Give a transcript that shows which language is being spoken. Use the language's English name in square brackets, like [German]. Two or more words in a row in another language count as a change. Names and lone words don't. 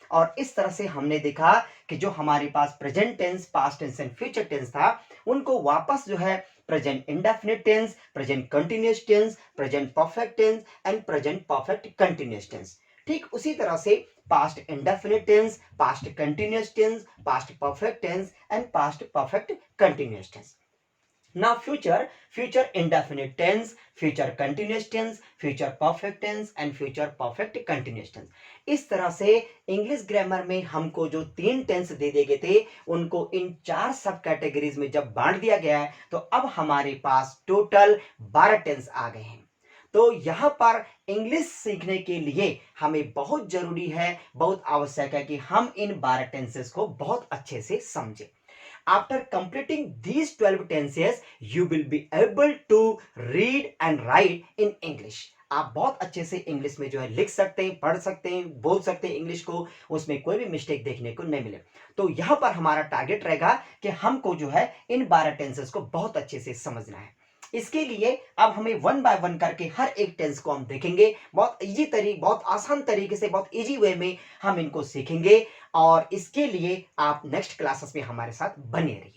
[Hindi] और इस तरह से हमने देखा कि जो हमारे पास [English] present tense, past tense and future tense [Hindi] था, उनको वापस जो है [English] present indefinite tense, present continuous tense, present perfect tense and present perfect continuous tense. [Hindi] ठीक उसी तरह से [English] past indefinite tense, past continuous tense, past perfect tense and past perfect continuous tense. Now future indefinite tense, future continuous tense, future perfect tense and future perfect continuous tense. [Hindi] इस तरह से [English] English grammar [Hindi] में हमको जो तीन टेंस दे दिए गए थे उनको इन चार [English] sub categories [Hindi] में जब बांट दिया गया है तो अब हमारे पास टोटल 12 टेंस आ गए हैं। तो यहाँ पर इंग्लिश सीखने के लिए हमें बहुत जरूरी है, बहुत आवश्यक है कि हम इन 12 टेंसेस को बहुत अच्छे से समझें। [English] After completing these 12 tenses, you will be able to read and write in English. [Hindi] आप बहुत अच्छे से इंग्लिश में जो है लिख सकते हैं, पढ़ सकते हैं, बोल सकते हैं इंग्लिश को, उसमें कोई भी मिस्टेक देखने को नहीं मिले। तो यहां पर हमारा टारगेट रहेगा कि हमको जो है इन 12 टेंसेस को बहुत अच्छे से समझना है। इसके लिए अब हमें [English] one by one [Hindi] करके हर एक टेंस को हम देखेंगे, बहुत इजी तरीके, बहुत आसान तरीके से, बहुत [English] easy way [Hindi] में हम इनको सीखेंगे और इसके लिए आप [English] next classes [Hindi] में हमारे साथ बने रहिए।